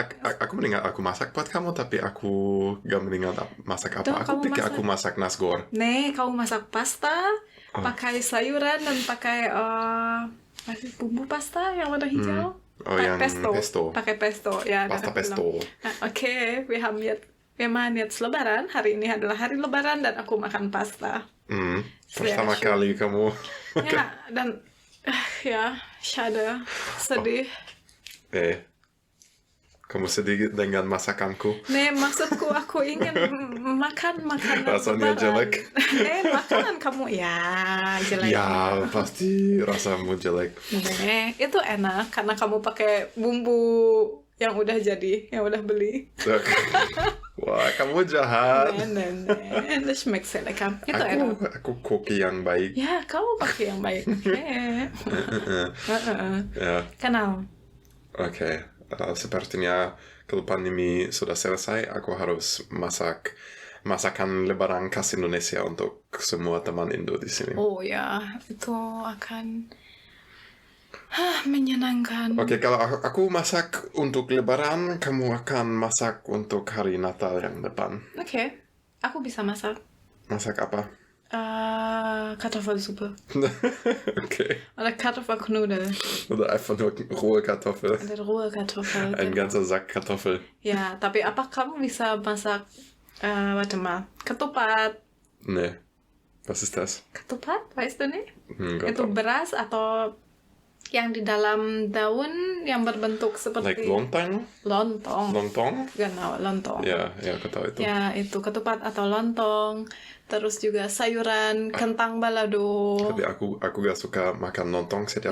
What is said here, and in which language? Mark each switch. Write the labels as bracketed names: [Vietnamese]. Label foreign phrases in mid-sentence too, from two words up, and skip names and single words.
[Indonesian] Aku mendengar aku masak buat kamu, tapi aku gak mendengar masak apa. Aku pikir aku masak nasgor. Kamu masak pasta, pakai sayuran dan pakai bumbu pasta yang warna hijau. Yang pesto. Pakai pesto, ya. Pasta pesto. Oke, [German] wir haben jetzt Lebaran. [Indonesian] Hari ini adalah hari Lebaran dan aku makan pasta. Pertama kali kamu makan. Ya, dan schade, sedih. Kamu sedih dengan masakanku? Maksudku aku ingin makan makanan Rasanya Lebaran. jelek. Makanan kamu jelek. Ya, pasti rasamu jelek. Itu enak karena kamu pakai bumbu yang udah jadi, yang udah beli. Wah, kamu jahat. [German] Das schmeckt sehr lecker. [Indonesian] Itu enak. Aku koki yang baik. Ya, kamu pakai yang baik. Ya. Kenal. Oke. Sepertinya kalau pandemi sudah selesai, aku harus masakan Lebaran khas Indonesia untuk semua teman Indo di sini. Oh ya, itu akan menyenangkan. Oke, kalau aku masak untuk Lebaran, kamu akan masak untuk hari Natal yang depan. Oke, aku bisa masak. Masak apa? Kartoffelsuppe. Okay. [German] Oder Kartoffelknuddel. Oder einfach nur rohe Kartoffel. [Indonesian] Ada [German] rohe Kartoffel. Ein ganzer Sack Kartoffel. [Indonesian] Ya, tapi apa kamu bisa masak, [German] warte mal, ketupat? Nee. Was ist das? Ketupat, weißt du nicht? [Indonesian] Gak Itu tau. beras atau yang di dalam daun yang berbentuk seperti Like lontong? lontong. Lontong? Genau, lontong. Ya, aku tahu itu. Ya, itu ketupat atau lontong. Terus juga sayuran, kentang balado. Tapi aku gak suka makan lontong setiap